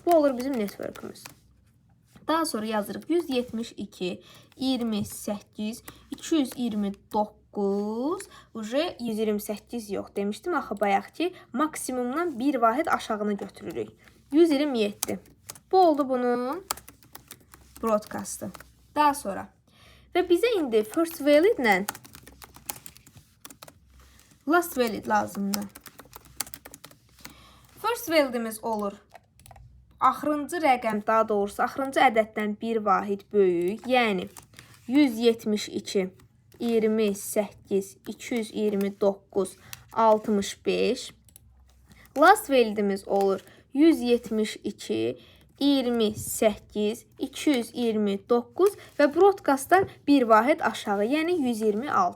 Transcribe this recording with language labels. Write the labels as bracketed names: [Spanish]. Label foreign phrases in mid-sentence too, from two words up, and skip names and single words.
[Azerbaijani] Bu olur bizim networkümüz. Daha sonra yazırıq 172, 28, 229, uje 128 yox demişdim axı bayaq ki, maksimumdan bir vahid aşağını götürürük. 127. Bu oldu bunun broadcastı. Daha sonra və bizə indi [English] first valid [Azerbaijani] ilə [English] last valid [Azerbaijani] lazımdır. [English] First validimiz [Azerbaijani] olur. Axırıncı rəqəm, daha doğrusu axırıncı ədəddən bir vahid böyük. Yəni 172, 28, 229, 65. [English] Last validimiz [Azerbaijani] olur 172, 28, 229 və broadcastdan bir vahid aşağı, yəni 126.